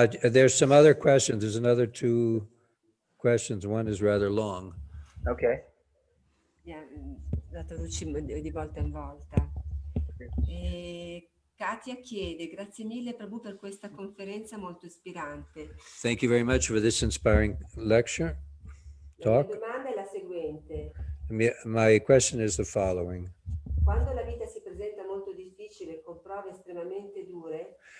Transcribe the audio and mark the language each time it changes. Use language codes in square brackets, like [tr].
[en] There's some other questions. There's another 2 questions. One is rather long. Okay. [it] La traduciamo di volta in volta. Katia chiede: grazie mille Prabhu per questa conferenza molto ispirante. [en] Thank you very much for this inspiring lecture. [it] La mia [en] Talk. [it] domanda è la seguente: [en] My question is the following. [it] quando la vita si presenta molto difficile con prove estremamente dure,